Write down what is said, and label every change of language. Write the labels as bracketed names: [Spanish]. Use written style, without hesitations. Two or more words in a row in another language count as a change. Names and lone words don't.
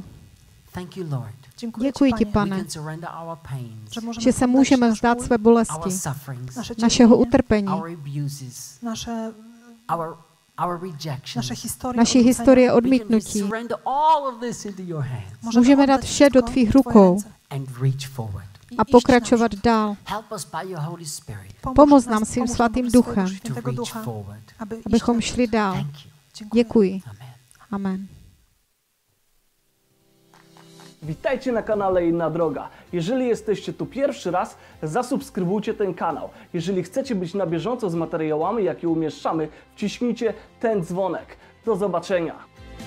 [Czech] Děkuji ti, Pane, že se můžeme vzdát své bolesti, našeho utrpení, naší historie odmítnutí. Můžeme dát vše do tvých rukou a pokračovat dál. Pomoz nám svým svatým duchem, abychom šli dál. Děkuji. Amen. [Polish] Witajcie na kanale Inna Droga. Jeżeli jesteście tu pierwszy raz, zasubskrybujcie ten kanał. Jeżeli chcecie być na bieżąco z materiałami, jakie umieszczamy, wciśnijcie ten dzwonek. Do zobaczenia.